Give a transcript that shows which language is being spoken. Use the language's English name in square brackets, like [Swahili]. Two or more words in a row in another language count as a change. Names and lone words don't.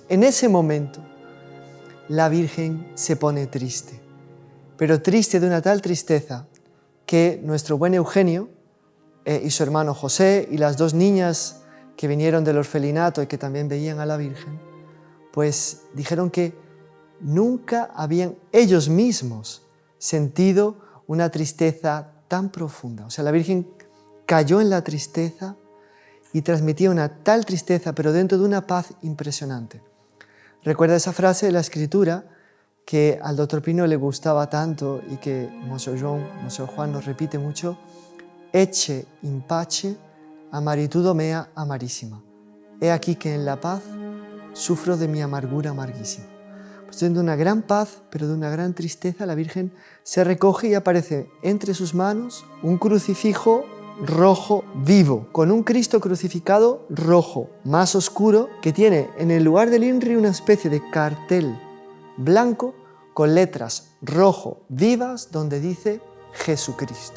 [Spanish] En ese momento la Virgen se pone triste, pero triste de una tal tristeza que nuestro buen Eugenio y su hermano José y las 2 niñas que vinieron del orfelinato y que también veían a la Virgen, pues dijeron que nunca habían ellos mismos sentido una tristeza tan profunda. O sea, la Virgen cayó en la tristeza y transmitía una tal tristeza, pero dentro de una paz impresionante. Recuerda esa frase de la Escritura que al Dr. Pino le gustaba tanto y que Monsieur Juan nos repite mucho: [Latin] Ecce in pace amaritudo mea amarissima. [Spanish] He aquí que en la paz sufro de mi amargura amarguísima. Pues de una gran paz, pero de una gran tristeza, la Virgen se recoge y aparece entre sus manos un crucifijo rojo vivo, con un Cristo crucificado rojo, más oscuro, que tiene en el lugar del INRI una especie de cartel blanco con letras rojo vivas donde dice Jesucristo.